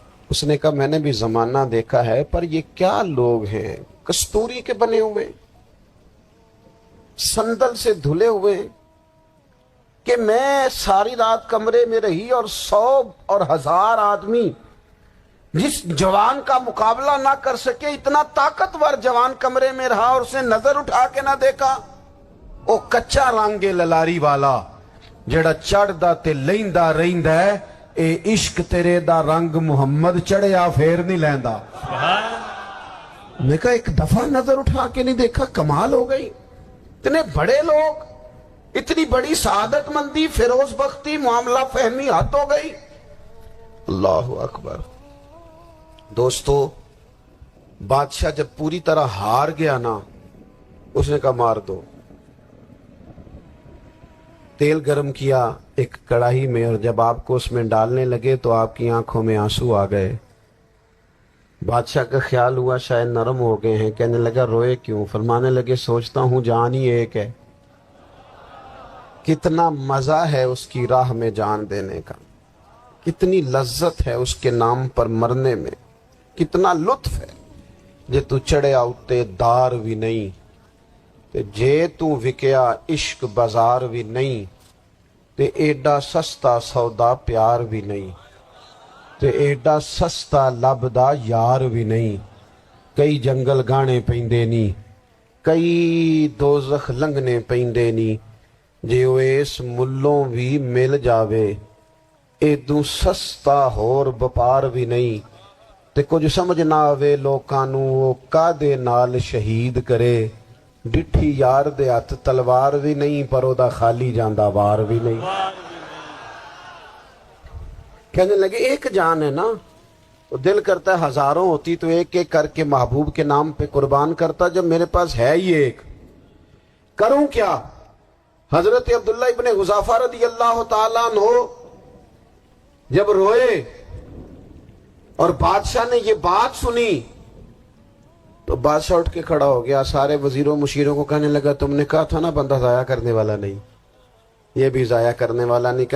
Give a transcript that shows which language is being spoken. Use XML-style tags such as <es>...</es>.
<ur>اس نے کہا میں نے بھی زمانہ دیکھا ہے، پر یہ کیا لوگ ہیں، کستوری کے بنے ہوئے، سندل سے دھلے ہوئے، کہ میں ساری رات کمرے میں رہی اور 100 اور 1000 آدمی جس جوان کا مقابلہ نہ کر سکے، اتنا طاقتور جوان کمرے میں رہا اور اس نے نظر اٹھا کے نہ دیکھا.</ur> <pa>او کچا رنگ للاری والا جڑا چڑھدا تے لیندا رہندا ہے، اے عشق تیرے دا رنگ محمد چڑھیا پھر نہیں لیندا.</pa> <ur>میں کہا ایک دفعہ نظر اٹھا کے نہیں دیکھا، کمال ہو گئی. اتنے بڑے لوگ، اتنی بڑی سعادت مندی، فیروز بختی، معاملہ فہمی حد ہو گئی. اللہ اکبر. دوستو بادشاہ جب پوری طرح ہار گیا نا، اس نے کہا مار دو. تیل گرم کیا ایک کڑاہی میں، اور جب آپ کو اس میں ڈالنے لگے تو آپ کی آنکھوں میں آنسو آ گئے. بادشاہ کا خیال ہوا شاید نرم ہو گئے ہیں. کہنے لگا روئے کیوں؟ فرمانے لگے سوچتا ہوں جان ہی ایک ہے، کتنا مزہ ہے اس کی راہ میں جان دینے کا، کتنی لذت ہے اس کے نام پر مرنے میں، کتنا لطف ہے.</ur> <pa>جے تو چڑھیا اتے دار بھی نہیں، تے جے تو وکیا عشق بازار بھی نہیں، تے ایڈا سستا سودا پیار بھی نہیں، تے ایڈا سستا لبدا یار بھی نہیں. کئی جنگل گانے پیندے نی، کئی دوزخ لنگنے پیندے نی، جے وہ اس ملوں بھی مل جاوے، ایدوں سستا ہور بپار بھی نہیں. تے کچھ سمجھ نہ آوے لوکاں نوں وہ کادے نال شہید کرے، ڈٹھی یار دے ہاتھ تلوار بھی نہیں، پر او دا خالی جاندہ وار بھی نہیں.</pa> <ur>کہنے لگے ایک جان ہے نا، تو دل کرتا ہے ہزاروں ہوتی تو ایک ایک کر کے محبوب کے نام پہ قربان کرتا، جب میرے پاس ہے ہی ایک، کروں کیا؟ حضرت عبداللہ ابن حذافہ رضی اللہ تعالیٰ عنہ جب روئے اور بادشاہ نے یہ بات سنی تو بادشاہ اٹھ کے کھڑا ہو گیا، سارے وزیروں مشیروں کو کہنے لگا تم نے کہا تھا نا بندہ ضائع کرنے والا نہیں، یہ بھی ضائع کرنے والا نہیں.</ur>